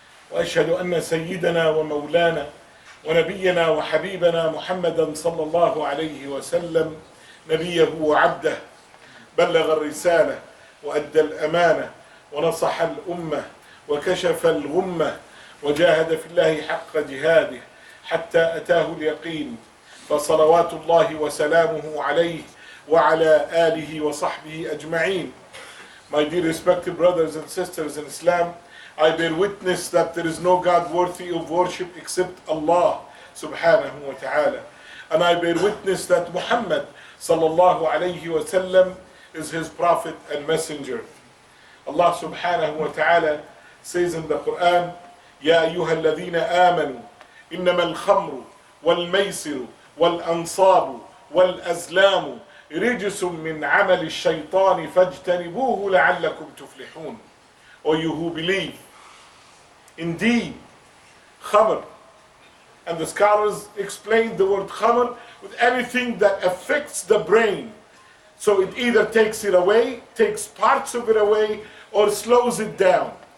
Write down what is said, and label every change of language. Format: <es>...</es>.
<ar>وأشهد أن سيدنا ومولانا ونبينا وحبيبنا محمدا صلى الله عليه وسلم نبيه وعبده بلغ الرسالة وأدى الأمانة ونصح الأمة وكشف الغمة وجاهد في الله حق جهاده حتى أتاه اليقين فصلوات الله وسلامه عليه وعلى آله وصحبه أجمعين.</ar> <en>My dear respected brothers and sisters in Islam, I bear witness that there is no God worthy of worship except Allah subhanahu wa ta'ala. And I bear witness that Muhammad sallallahu alayhi wa sallam is his prophet and messenger. Allah subhanahu wa ta'ala says in the Quran,</en> <ar>يا أيها الذين آمنوا إنما الخمر والميسر والأنصاب والأزلام رجس من عمل الشيطان فاجتنبوه لعلكم تفلحون.</ar> <en>O you who believe, indeed, khamr, and the scholars explain the word khamr with anything that affects the brain. So it either takes it away, takes parts of it away, or slows it down.</en>